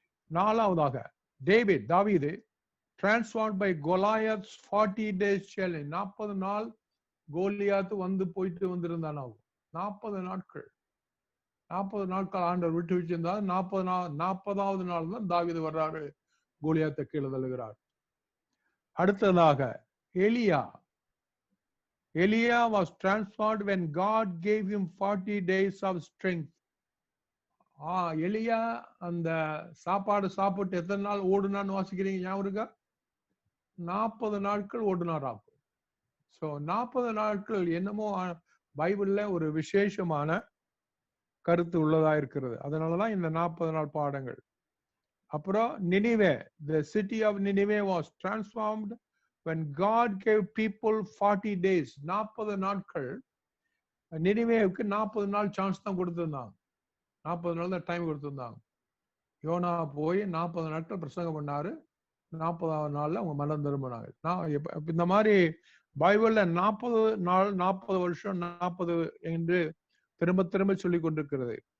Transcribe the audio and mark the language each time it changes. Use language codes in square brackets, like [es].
[ta] நாலாவதாக, [en] தாவீது transformed by Goliath's 40 days challenge. [ta] 40 நாள் கோலியாத்து வந்து போயிட்டு வந்திருந்தான். 40 நாட்கள், 40 நாட்கள் ஆண்டவர் விட்டு வச்சிருந்தார். 40வது நாள் தான் தாவீது வர்றாரு, கோலியாத்தை கீழே தள்ளுகிறார். அடுத்ததாக [en] எலியா was transformed when God gave him 40 days of strength. [ta] எலியா அந்த சாப்பாடு சாப்பிட்டு எத்தனை நாள் ஓடுனான்னு வாசிக்கிறீங்க? ஞாபகம் இருக்கா? 40 நாட்கள் ஓடுனாராம். சோ 40 நாட்கள் என்னமோ பைபிள்ல ஒரு விசேஷமான கருத்து உள்ளதா இருக்கிறது. அதனாலதான் இந்த 40 நாள் பாடங்கள். அப்புறம் [en] நினிவே, the city of Nineveh was transformed when God gave people 40 days. [ta] 40 நாட்கள் நினிவேவுக்கு 40 நாள் சான்ஸ் தான் கொடுத்திருந்தாங்க. 40 நாள் தான் டைம் கொடுத்திருந்தாங்க. யோனா போய் 40 நாட்கள் பிரசங்கம் பண்ணாரு. 40வது நாள்ல அவங்க மனம் திரும்பினாங்க. இந்த மாதிரி பைபிள்ல 40 நாள், 40 வருஷம், 40 என்று திரும்ப திரும்ப சொல்லி கொண்டிருக்கிறது.